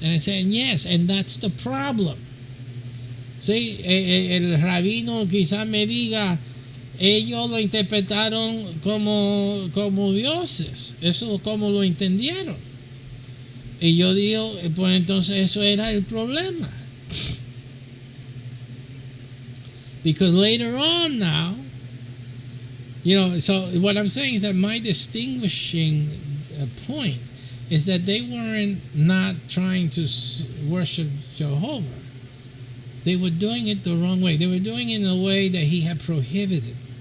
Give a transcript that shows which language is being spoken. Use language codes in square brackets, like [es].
[en] And I say, yes, and that's the problem. [es] Sí, el rabino quizás me diga, ellos lo interpretaron como dioses. Eso es como lo entendieron. Y yo digo, pues entonces eso era el problema. [en] Because later on now, so what I'm saying is that my distinguishing point is that they weren't not trying to worship Jehovah. They were doing it the wrong way. They were doing it in a way that he had prohibited.